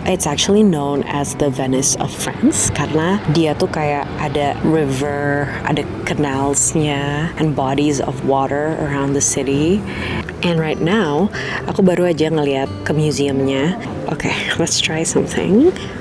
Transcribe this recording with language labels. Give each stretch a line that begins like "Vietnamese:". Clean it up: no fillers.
English: It's actually known as the Venice of France
Indonesian: karena dia tuh kayak ada
English: river,
Indonesian: ada canalsnya
English: and bodies of water around the city. And right now
Indonesian: aku baru aja ngeliat ke museumnya.
English: Okay, let's try something.